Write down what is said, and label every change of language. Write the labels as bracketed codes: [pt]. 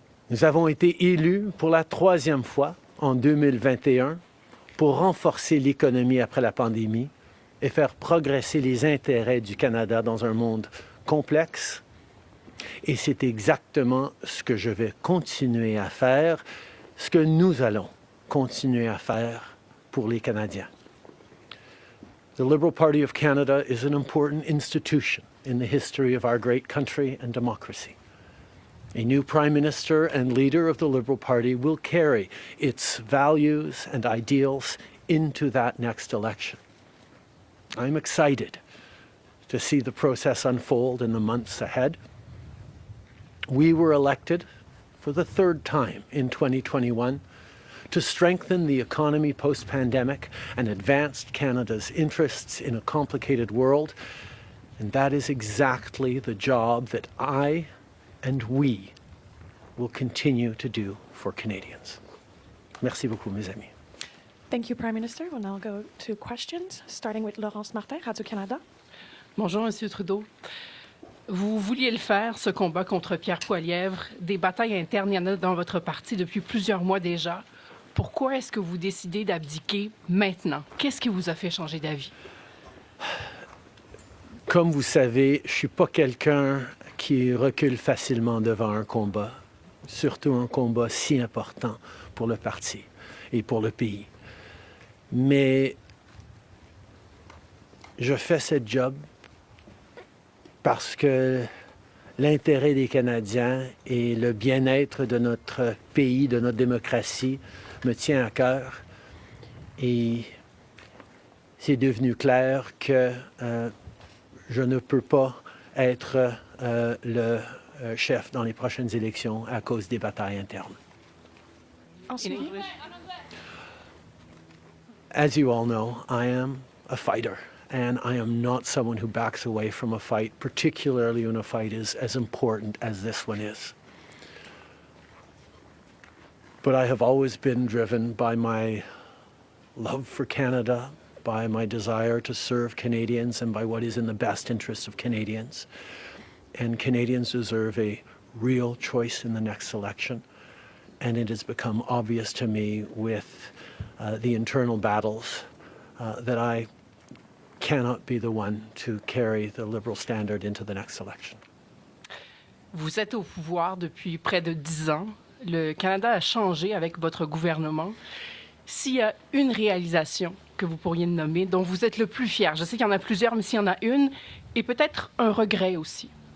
[fr] Nous avons été élus pour la 3e fois en 2021 pour renforcer l'économie après la pandémie et faire progresser les intérêts du Canada dans un monde complexe. Et c'est exactement ce que je vais continuer à faire, ce que nous allons continuer à faire pour les Canadiens. [en] The Liberal Party of Canada is an important institution in the history of our great country and democracy. A new Prime Minister and leader of the Liberal Party will carry its values and ideals into that next election. I'm excited to see the process unfold in the months ahead. We were elected for the 3rd time in 2021 to strengthen the economy post-pandemic and advance Canada's interests in a complicated world. And that is exactly the job that I and we will continue to do for Canadians. [fr] Merci beaucoup, mes amis. [en] Thank you, Prime Minister. We'll now go to questions, starting with Laurence Martin, Radio-Canada. [fr] Bonjour, M. Trudeau. Vous vouliez le faire, ce combat contre Pierre Poilievre. Des batailles internes, il y en a dans votre parti depuis plusieurs mois déjà. Pourquoi est-ce que vous décidez d'abdiquer maintenant? Qu'est-ce qui vous a fait changer d'avis? Comme vous savez, je ne suis pas quelqu'un qui recule facilement devant un combat, surtout un combat si important pour le parti et pour le pays. Mais je fais ce job parce que l'intérêt des Canadiens et le bien-être de notre pays, de notre démocratie, me tient à cœur. Et c'est devenu clair que je ne peux pas être le chef dans les prochaines élections à cause des batailles internes. En suivi, [en] As you all know, I am a fighter, and I am not someone who backs away from a fight, particularly when a fight is as important as this one is. But I have always been driven by my love for Canada, by my desire to serve Canadians, and by what is in the best interest of Canadians. And Canadians deserve a real choice in the next election. And it has become obvious to me with the internal battles that I cannot be the one to carry the Liberal standard into the next election. [fr] Vous êtes au pouvoir depuis près de 10 ans. Le Canada a changé avec votre gouvernement. S'il y a une réalisation que vous pourriez nommer, dont vous êtes le plus fier, je sais qu'il y en a plusieurs, mais s'il y en a une, et peut-être un regret aussi.